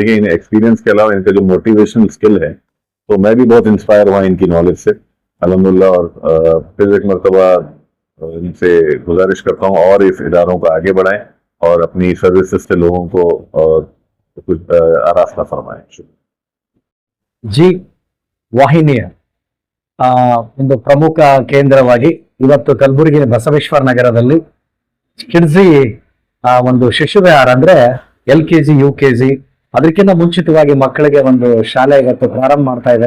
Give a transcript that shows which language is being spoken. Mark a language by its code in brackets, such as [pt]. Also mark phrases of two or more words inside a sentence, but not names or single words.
[ur] دیکھیے، انہیں ایکسپیرینس کے علاوہ ان کا جو [en] motivational skill [ur] ہے، تو میں بھی بہت انسپائر ہوا ان کی نالج سے الحمدللہ. اور پھر ایک مرتبہ ان سے گزارش کرتا ہوں اور اس اداروں کو آگے بڑھائیں اور اپنی سروسز سے لوگوں کو کچھ آراستہ فرمائیں. [kn] ಜಿ ವಾಹಿನಿಯ ಒಂದು ಪ್ರಮುಖ ಕೇಂದ್ರವಾಗಿ ಇವತ್ತು ಕಲಬುರಗಿ ಬಸವೇಶ್ವರ ನಗರದಲ್ಲಿ ಕಿಡ್ಸಿ ಒಂದು ಶಿಶು ವಿಹಾರ ಅಂದ್ರೆ [en] LKG UKG [kn] ಅದಕ್ಕಿಂತ ಮುಂಚಿತವಾಗಿ ಮಕ್ಕಳಿಗೆ ಒಂದು ಶಾಲೆ ಇವತ್ತು ಪ್ರಾರಂಭ ಮಾಡ್ತಾ ಇದ್ದಾರೆ.